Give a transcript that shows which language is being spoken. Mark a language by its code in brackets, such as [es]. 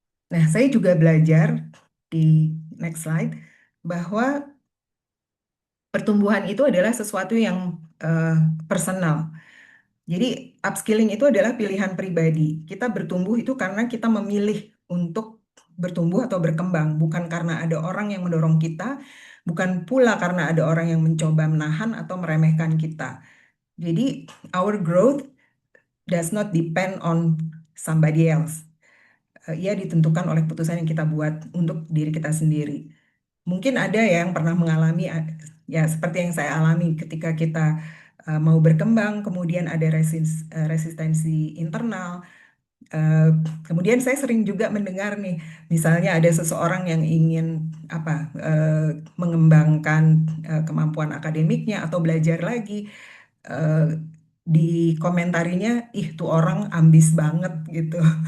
[id] Nah, saya juga belajar di next slide bahwa pertumbuhan itu adalah sesuatu yang personal. Jadi upskilling itu adalah pilihan pribadi. Kita bertumbuh itu karena kita memilih untuk bertumbuh atau berkembang, bukan karena ada orang yang mendorong kita, bukan pula karena ada orang yang mencoba menahan atau meremehkan kita. [en] Jadi, our growth does not depend on somebody else. [id] Ia ditentukan oleh keputusan yang kita buat untuk diri kita sendiri. Mungkin ada yang pernah mengalami, ya seperti yang saya alami ketika kita mau berkembang, kemudian ada resistensi internal. Kemudian saya sering juga mendengar nih, misalnya ada seseorang yang ingin mengembangkan kemampuan akademiknya atau belajar lagi, di komentarinya, ih tuh orang ambis banget gitu.